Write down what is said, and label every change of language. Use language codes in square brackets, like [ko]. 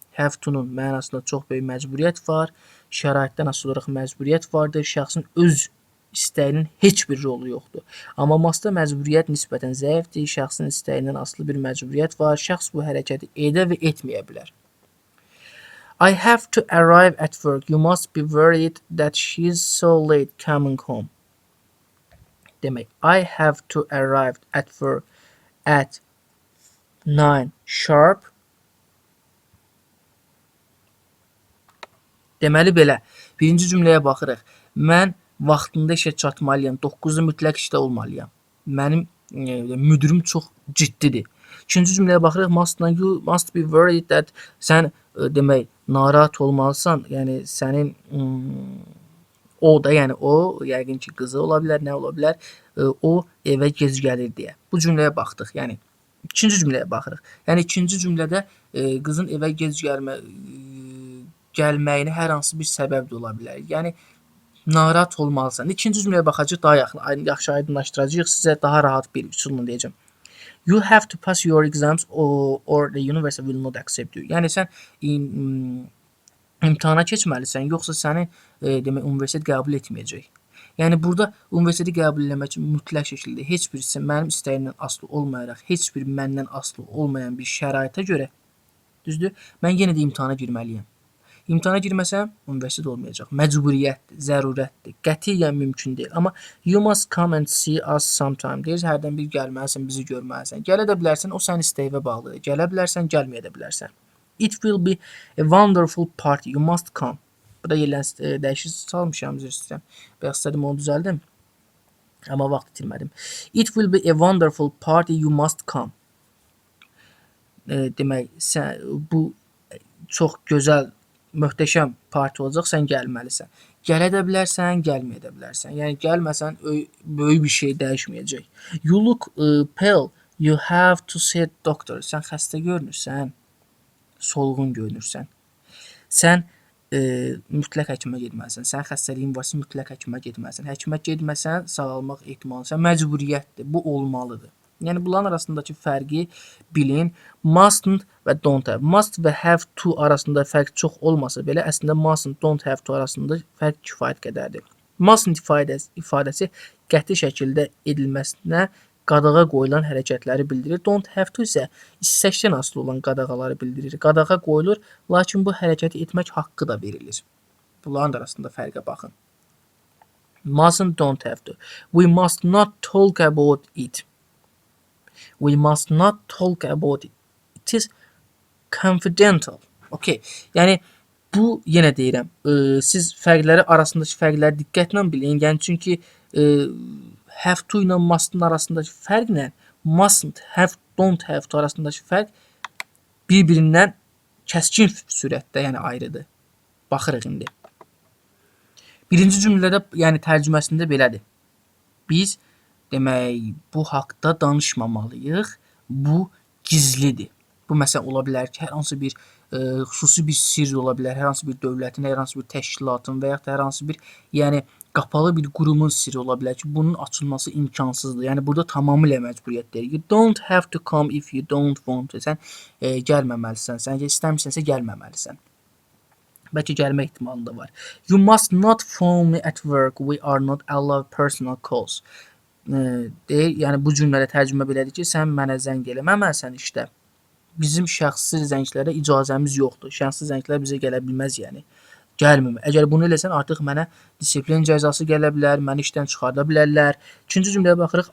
[az] Have to-nun mənasında çox böyük məcburiyyət var, şəraitdən asılı olaraq məcburiyyət vardır, şəxsin öz istəyinin heç bir rolu yoxdur. Amma must-da məcburiyyət nisbətən zəifdir, şəxsin istəyindən asılı bir məcburiyyət var, şəxs bu hərəkəti edə və etməyə bilər. [en] I have to arrive at work. You must be worried that she's so late coming home. [az] Demək, [en] I have to arrive at work at 9 sharp. [az] Deməli belə, birinci cümləyə baxırıq. Mən vaxtında işə çatmalıyam, 9-da mütləq işdə olmalıyam. Mənim müdürüm çox ciddidir. İkinci cümləyə baxırıq, [en] you must be worried that [az] sən demək, narahat olmalısan, sənin o da, o, yəqin ki, qızı ola bilər, nə ola bilər, o evə gec gəlir deyə. Bu cümləyə baxdıq, ikinci cümləyə baxırıq. İkinci cümlədə qızın evə gec gəlməyinə hər hansı bir səbəb də ola bilər. Narahat olmalısan. İkinci cümləyə baxacaq, daha yaxşı aydınlaşdıracaq, sizə daha rahat bir üsulla deyəcəm. [en] You have to pass your exams or the university will not accept you. [az] Sən imtahana keçməlisən, yoxsa səni universitet qəbul etməyəcək. Burada universiteti qəbul etmək üçün mütləq şəkildə heç birisi mənim istəyimdən asılı olmayaraq, heç bir məndən asılı olmayan bir şəraitə görə, düzdür, mən yenə də imtahana girməliyəm. İmtahana girməsəm, universitet olmayacaq. Məcburiyyətdir, zərurətdir, qətiyyən mümkün deyil. Amma [en] you must come and see us sometime [az] deyir, hərdən bir gəlməlisən, bizi görməlisən. Gələ də bilərsən, o sənin istəyinə bağlıdır. Gələ bilərsən, gəlməyə də bilərsən. [en] It will be a wonderful party, you must come. [az] Burada yerlərini dəyişik salmışam, üzr istəyirəm. Bayaq istədim, onu düzəldim. Amma vaxt itirmədim. [en] It will be a wonderful party, you must come. [az] Demək, bu çox gözəl, möhtəşəm parti olacaq, sən gəlməlisən. Gələ də bilərsən, gəlməyə də bilərsən. Gəlməsən, böyük bir şey dəyişməyəcək. [en] You look pale, you have to see doctor. [az] Sən xəstə görünürsən, solğun görünürsən. Sən mütləq həkimə getməlisən. Sən xəstəliyin varsa mütləq həkimə getməlisən. Həkimə getməsən, sağalmaq ehtimalı. Sən məcburiyyətdir, bu olmalıdır. Bunların arasındakı fərqi bilin. Mustn't və don't have. Must və have to arasında fərq çox olmasa belə, əslində mustn't, don't have to arasında fərq kifayət qədərdir. Mustn't ifadəsi qəti şəkildə edilməsinə qadağa qoyulan hərəkətləri bildirir. Don't have to isə istəkdən asılı olan qadağaları bildirir. Qadağa qoyulur, lakin bu hərəkəti etmək haqqı da verilir. Bunların arasında fərqə baxın. Mustn't, don't have to. [en] We must not talk about it. We must not talk about it. It is confidential. Okay. [az] Bu yenə deyirəm. Siz fərqləri arasındakı fərqləri diqqətlə bilin. Çünki have to ilə must'ın arasındakı fərqlə mustn't, have, don't have to arasındakı fərq bir-birindən kəskin sürətdə, ayrıdır. Baxırıq indi. Birinci cümlədə, tərcüməsində belədir. Biz demək, bu haqda danışmamalıyıq. Bu gizlidir. Bu məsələn ola bilər ki, hər hansı bir xüsusi bir sirr ola bilər, hər hansı bir dövlətin, hər hansı bir təşkilatın və yaxud da hər hansı bir, qapalı bir qurumun sirri ola bilər ki, bunun açılması imkansızdır. Burada tamamilə məcburiyyətdir. [en] You don't have to come if you don't want to. [az] Sən gəlməməlisən. Sən istəmirsənsə gəlməməlisən. Bəlkə gəlmə ehtimalı da var. [en] You must not phone me at work. We are not allowed personal calls. [az] Deyir, yəni bu cümlədə tərcümə belədir ki, sən mənə zəng eləməməlisən işdə. Bizim şəxsi zənglərə icazəmiz yoxdur. Şəxsi zənglər bizə gələ bilməz, yəni. Gəlmir. Əgər bunu eləsən artıq mənə disiplin cəzası gələ bilər, məni işdən çıxarda bilərlər. İkinci cümləyə baxırıq.